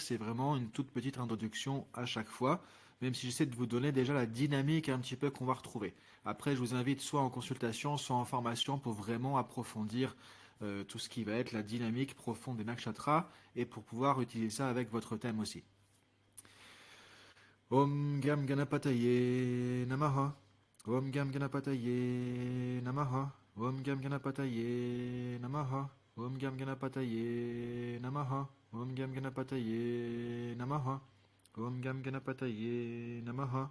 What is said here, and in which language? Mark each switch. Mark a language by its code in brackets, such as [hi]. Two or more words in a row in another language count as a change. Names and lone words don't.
[fr] C'est vraiment une toute petite introduction à chaque fois, même si j'essaie de vous donner déjà la dynamique un petit peu qu'on va retrouver. Après, je vous invite soit en consultation, soit en formation pour vraiment approfondir tout ce qui va être la dynamique profonde des nakshatras et pour pouvoir utiliser ça avec votre thème aussi. [sa] Om Gam Ganapataye Namaha. Om Gam Ganapataye Namaha. Om Gam Ganapataye Namaha. Om Gam Ganapataye Namaha. Om Gam Ganapataye Namaha. Om Gam Ganapataye Namaha.